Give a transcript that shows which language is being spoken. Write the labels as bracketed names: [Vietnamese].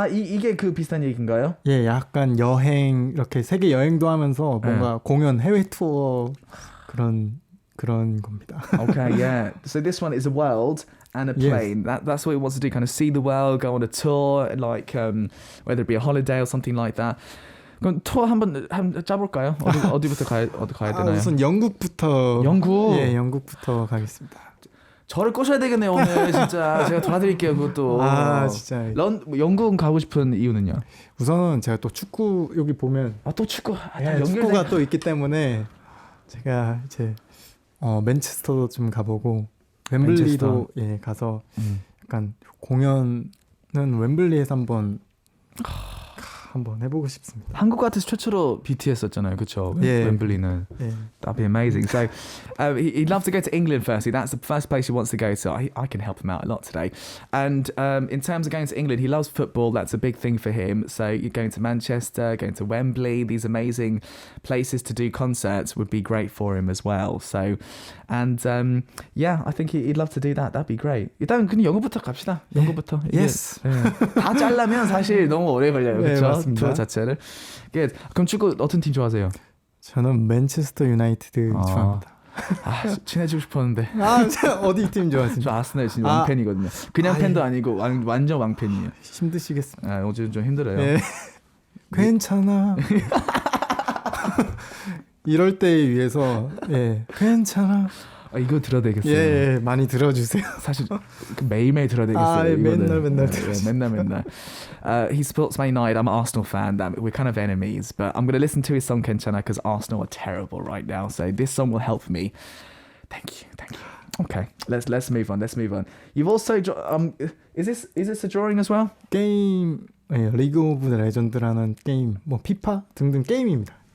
[Korean] 이게 그 비슷한 얘기인가요? 예, 약간 여행 이렇게 세계 여행도 하면서 뭔가 공연 해외 투어 그런 겁니다. [English] Okay, yeah. So this one is a world and a plane. Yes. That's what he wants to do. Kind of see the world, go on a tour, like whether it be a holiday or something like that. [Korean] 그럼 투어 한번 짜볼까요? 어디부터 가야 되나요? 우선 영국부터. 영국. 예, 영국부터 가겠습니다. 저를 꼬셔야 되겠네요 오늘 진짜. 제가 도와드릴게요 그것도. 진짜. 영국 가고 싶은 이유는요? 우선은 제가 또 축구 여기 보면 또 축구. 축구가 또 있기 때문에 제가 이제 맨체스터도 좀 가보고 웸블리도 가서 약간 공연은 웸블리에서 한번 해보고 싶습니다. 한국 같아서 최초로 BTS 했잖아요, 그렇죠? [English] 웸블리는. That'd be amazing. So he'd love to go to England firstly. That's the first place he wants to go to. I can help him out a lot today. And in terms of going to England, he loves football. That's a big thing for him. So you're going to Manchester, going to Wembley. These amazing places to do concerts would be great for him as well. So, and I think he'd love to do that. That'd be great. [Korean] 일단 그냥 영어부터 갑시다. 영어부터. [English] Yes. [Korean] 다 잘라면 사실 너무 오래 걸려요, 그렇죠? 투어 맞습니다. 자체를. Good. 그럼 축구 어떤 팀 좋아하세요? 저는 맨체스터 유나이티드 좋아합니다. 친해지고 싶었는데. 어디 팀 좋아하세요? 저 아스날 진짜 왕팬이거든요. 그냥 팬도 아니고 완전 왕팬이에요. 힘드시겠습니다. 요즘 좀 힘들어요. 괜찮아. 이럴 때에 위해서 괜찮아. 이거 들어야 되겠어요. 많이 들어주세요. 사실 매일매일 들어야 되겠어요. 맨날 [English] 맨날. He supports Man United. I'm an Arsenal fan. We're kind of enemies, but I'm going to listen to his song 괜찮아 because Arsenal are terrible right now. So this song will help me. Thank you. Okay, let's move on. You've also is this a drawing as well? [Korean] 게임, 리그 오브 레전드라는 게임, 뭐 피파 등등 게임입니다.